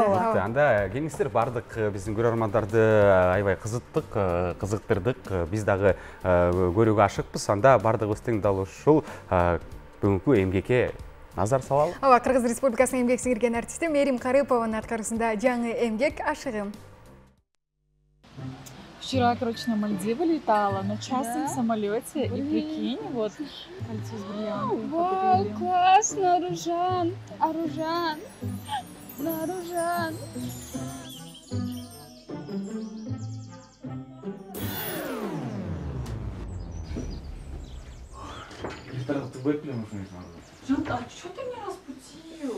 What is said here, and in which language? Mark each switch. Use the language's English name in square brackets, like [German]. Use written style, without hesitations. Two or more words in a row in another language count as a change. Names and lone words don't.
[Kyrgyz] Анда келиңиздер, бардык биздин көрөрмандарды аябай кызыктырдык. Биз дагы көрүүгө ашыкпыз. Анда бардыгыбыз тең дал ушул бүгүнкү эмгекке назар салалы. Кыргыз Республикасынын эмгек сиңирген артисти Мээрим Карыпованын аткаруусунда жаңы эмгек «Ашыгым». [Russian] Вчера, короче, на Мальдивы летала на частном самолете, и прикинь, вот кольцо с бриллиантами. Вау, классно, Аружан, Аружан, Аружан. Жан, а что ты меня разбудил?